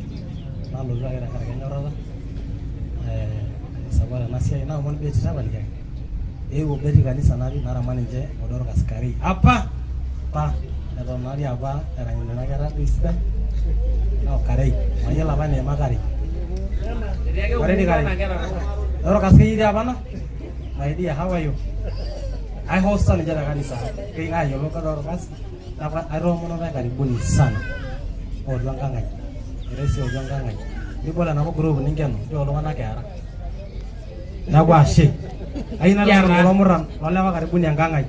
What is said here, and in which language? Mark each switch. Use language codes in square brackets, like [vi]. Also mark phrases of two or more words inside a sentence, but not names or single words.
[mas] Nalotu ake tenkaraki enyorrata. Sapot ena siai naomon Beti tapalikiaki. Eewuo Beti kanisa natii naramat ninche Odor Kaskari. Apa eton natii apa erany nena kera duo sidai. Naa Karei. Mayiolo apa neema Karei. Ore di Karei. Odor Kaskari etii apa na? [en] My dear, how are you? I host [mas] ninche te kanisa. King'a ayiolo Odor Kas. Aitoomono ntae [sw] karibuni sana. [mas] Otua enkang' ai. Eresi otua enkang' ai. Nibol enapa group ninkeno njo iltung'anak eara. Neeku ashe. Ayieu naliki kulo murran lolewa karibuni enkang' ai.